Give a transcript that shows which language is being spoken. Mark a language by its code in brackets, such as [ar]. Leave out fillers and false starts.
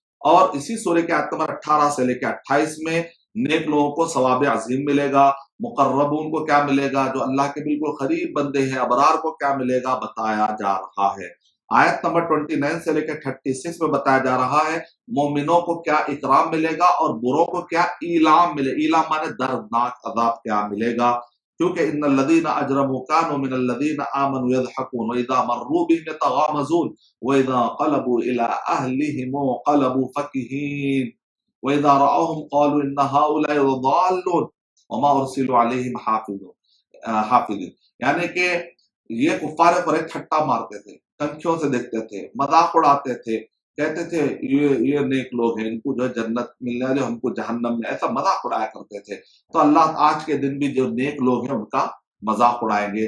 [ur] اور اسی سورہ کے آیت نمبر 18 سے لے کے 28 میں نیک لوگوں کو ثواب عظیم ملے گا، مقربون کو کیا ملے گا، جو اللہ کے بالکل قریب بندے ہیں، ابرار کو کیا ملے گا، بتایا جا رہا ہے۔ آیت نمبر 29 سے لے کے 36 میں بتایا جا رہا ہے مومنوں کو کیا اکرام ملے گا اور بروں کو کیا ایلام ملے، ایلام مانے دردناک عذاب کیا ملے گا۔ [ar] کیونکہ ان الذین اجرموا كانوا من الذین آمنوا يضحكون واذا مروا بهم يتغامزون واذا قلبوا الى اهلهم انقلبوا فكهين واذا رأوهم قالوا ان هؤلاء ضالون وما ارسلوا عليهم حافظين. [ur] یعنی کہ یہ کفار قریش ٹھٹا مارتے تھے، کنکھیوں سے دیکھتے تھے، مذاق اڑاتے تھے، کہتے تھے یہ نیک لوگ ہیں، ان کو جو جنت ملنے والے، ہم کو جہنم میں، ایسا مذاق اڑایا کرتے تھے. تو اللہ آج کے دن بھی جو نیک لوگ ہیں ان کا مذاق اڑائیں گے.